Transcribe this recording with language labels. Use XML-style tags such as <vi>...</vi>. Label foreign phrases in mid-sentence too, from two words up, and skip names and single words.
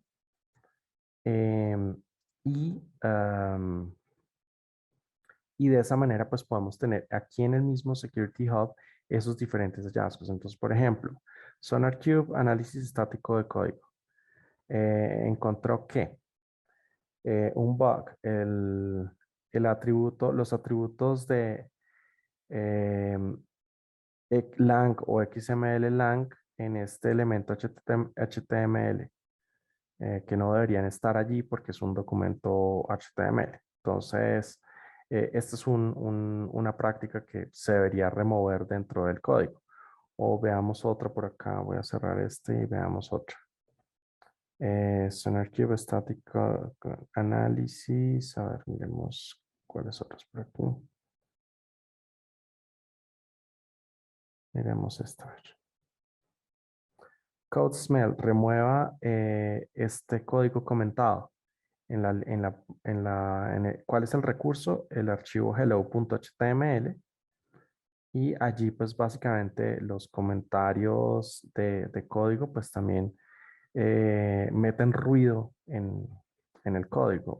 <es>Em, y, am, y de esa manera, pues podemos tener aquí en el mismo Security Hub esos diferentes hallazgos. Entonces, por ejemplo, SonarQube, análisis estático de código. Encontró que un bug, los atributos de lang o XML lang en este elemento HTML, que no deberían estar allí porque es un documento HTML. Entonces, esta es una práctica que se debería remover dentro del código. O veamos otra por acá, voy a cerrar este y veamos otra.</es> <en>SonarQube Static Analysis.</en> <es>A ver, miremos cuáles otros por aquí. Miremos esta.</es> <en>Code smell,</en> <es>remueva este código comentado. ¿Cuál es el recurso? El archivo hello.html. Y allí pues básicamente los comentarios de código pues también meten ruido en el código.</es>